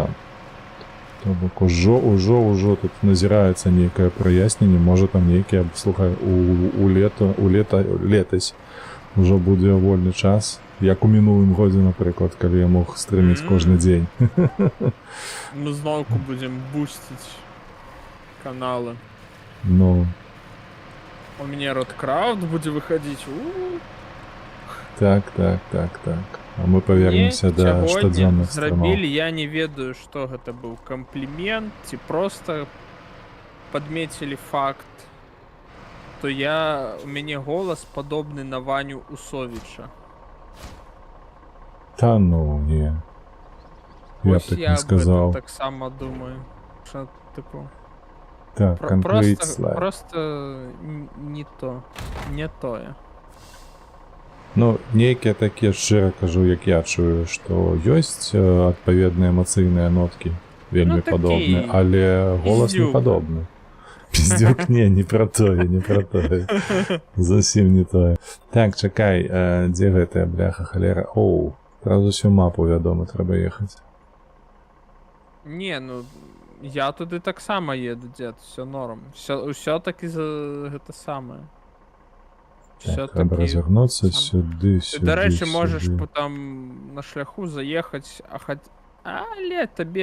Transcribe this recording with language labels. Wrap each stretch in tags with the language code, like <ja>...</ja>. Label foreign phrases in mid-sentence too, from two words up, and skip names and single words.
<be>То бок ужо тут назіраецца нейкае праясненне, можа там нейкія, слухай, летась ужо будзе вольны час, як у мінулым годзе, напрыклад, калі я мог стрыміць кожны дзень. Мы зноўку будзем бусціць каналы. Ну. У мяне Родкрафт будзе выхадзіць.</be> <uk>Так. А мы повернемся до сьогодні</uk> <be>штодзённых стримов. зрабілі, я не ведаю, што гэта быў камплімент ці просто падмецілі факт, то у мяне голас падобны на Ваню Усовіча.</be> <uk>Та ну, не. Я б Ось так я не</uk> <ru>об этом сказал.</ru> <uk>так само думаю. Що, типу, Так,</uk> <en>complete slide.</en> <be>просто не то. Не тое. Ну, нейкія такія, шчыра кажу, як я чую, што ёсць адпаведныя эмацыйныя ноткі, вельмі такі падобны, але голас не пиздюк. падобны. Пиздюк, не про тое. Зусім не тое. Так, чакай, дзе гэтая бляха халера? Оу,</be> <ru>сразу всю</ru> <be>мапу, вядома, трэба ехаць. Не, ну я туды таксама еду, дзед,</be> <ru>все норм.</ru> <be>Усё таки за гэта самае. Так, трэба развернуцца сюды. Дарэчы, можаш потом на шляху заехаць, але табе</be>